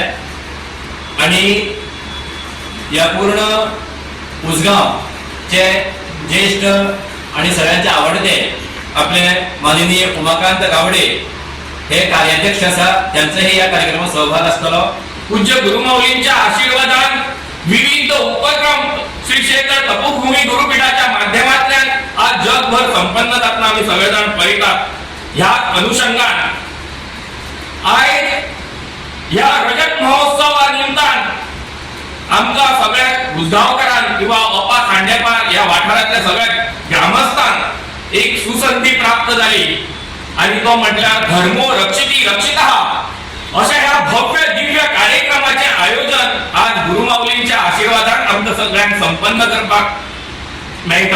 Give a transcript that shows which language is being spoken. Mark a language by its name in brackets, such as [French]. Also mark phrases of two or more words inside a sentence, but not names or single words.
[Marathi] आणि या पूर्ण उसगावचे ज्येष्ठ आणि सगळ्यांचे आवडते आपले माननीय उमाकांत गावडे हे कार्याध्यक्ष असा त्यांचाही या कार्यक्रमात सहभाग असतो. [Konkani] पूज्य गुरुमाऊलींच्या आशीर्वादान विविध उपक्रम श्री क्षेत्र तपोभूमी गुरुपीठाच्या माध्यमातून आज जगभर संपन्न जातना आम्ही सगळेजण पळयतात. ह्या अनुषंगान आयज ह्या रजत महोत्सवा निमतान आमच्या सगळ्या बुजगांवकारांक किंवा ओपा खांडेपार या वाठारातल्या सगळ्या ग्रामस्थांक एक सुसंधी प्राप्त झाली आणि तो म्हटल्यार [Sanskrit] धर्मो रक्षिती रक्षितः [Konkani] अशा ह्या भव्य दिव्य कार्यक्रमाचे आयोजन आज गुरुमाऊलींच्या आशीर्वादान आमच्या सगळ्यांक संपन्न करपाक मेळटा.